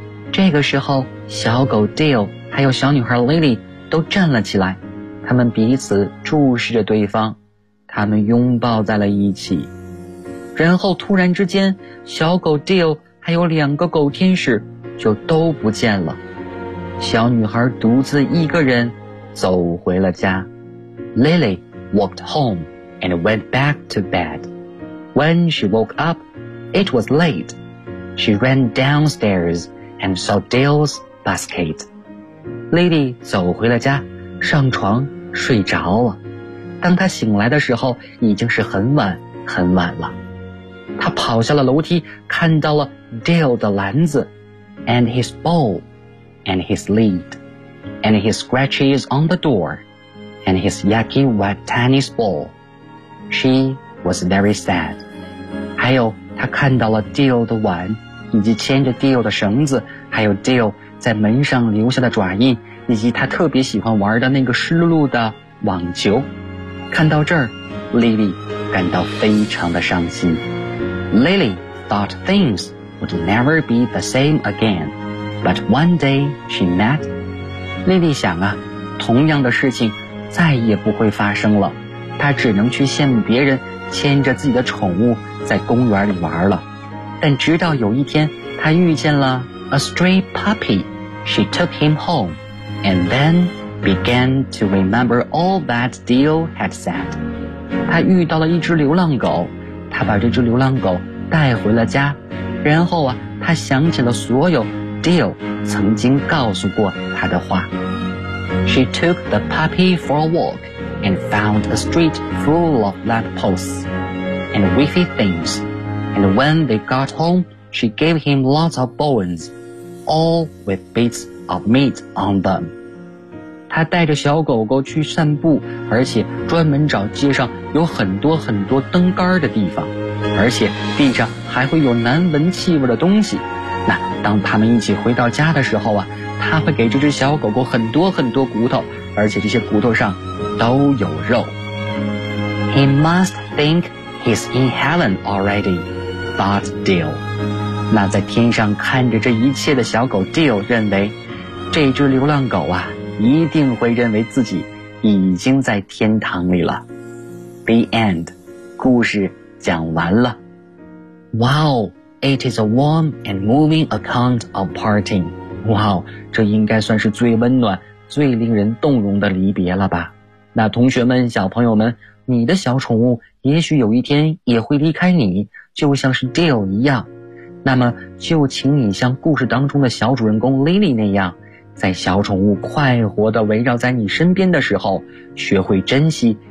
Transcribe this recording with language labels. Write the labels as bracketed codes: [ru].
[zh] 这个时候，小狗 Dill 还有小女孩 Lily 都站了起来，他们彼此注视着对方，他们拥抱在了一起。然后突然之间，小狗 Dill 还有两个狗天使就都不见了。小女孩独自一个人走回了家。 [en] Lily walked home and went back to bed. When she woke up, it was late. She ran downstairs and saw Dale's basket. [zh] Lily 走回了家，上床睡着了。当她醒来的时候，已经是很晚很晚了。她跑下了楼梯，看到了 Dale 的篮子 [en] and his bowl and his lid and his scratches on the door and his yucky wet tennis ball. She was very sad. [zh] 还有他看到了 Dill 的碗，以及牵着 Dill 的绳子，还有 Dill 在门上留下的爪印，以及他特别喜欢玩的那个湿漉漉的网球。看到这儿， Lily 感到非常的伤心。 [en] Lily thought things would never be the same again, but one day she met. [zh] Lily 想啊，同样的事情再也不会发生了，她只能去羡慕别人牵着自己的宠物在公园里玩了。但直到有一天，他遇见了 [en] a stray puppy. She took him home and then began to remember all that Dill had said. [zh] 他遇到了一只流浪狗，他把这只流浪狗带回了家，然后啊，他想起了所有 Dill 曾经告诉过他的话。 [en] She took the puppy for a walk and found a street full of lamp postsand whiffy things. And when they got home, she gave him lots of bones, all with bits of meat on them. [zh] 他带着小狗狗去散步，而且专门找街上有很多很多灯杆的地方，而且地上还会有难闻气味的东西。那当他们一起回到家的时候啊，他会给这只小狗狗很多很多骨头，而且这些骨头上都有肉。 [en] He must thinkHe's in heaven already, thought Dill. [zh] 那在天上看着这一切的小狗 Dill 认为，这只流浪狗啊，一定会认为自己已经在天堂里了。 [en] The end. [zh] 故事讲完了。 [en] Wow, it is a warm and moving account of parting. [zh] Wow, 这应该算是最温暖、最令人动容的离别了吧。那同学们、小朋友们，你的小宠物也许有一天也会离开你，就像是 Dill 一样。那么就请你像故事当中的小主人公 Lily 那样，在小宠物快活地围绕在你身边的时候，学会珍惜